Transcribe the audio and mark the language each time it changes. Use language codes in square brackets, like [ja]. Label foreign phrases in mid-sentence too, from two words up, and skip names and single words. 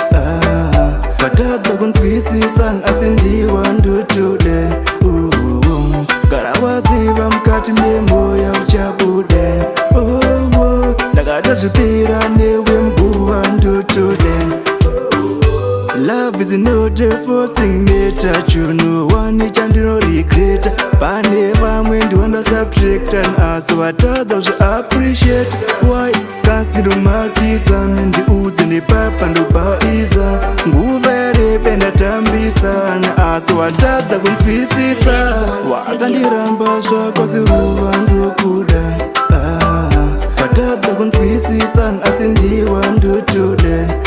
[sn] Ah, vatadza kunzwisisa, asi ndiwa ndotoda. Uh, uh, gara waziva mukati memoya uchabuda. Oh, oh, ndakatozvipira newe muguva ndotoda. [en] Love is not a forcing matter, [sn] chinhu one chandino regret. Pane vamwe ndiwanda subtract, asi vatadza zvi appreciate. [en] Why can't you mark this and [sn] ndiudze nepapa ndobaiza? Nguva yarebe ndatambisa, asi watadza kunzwisisa. Wakandiramba zvako seruva ndokuda. Ah, watadza kunzwisisa, asi ndiwa ndotoda.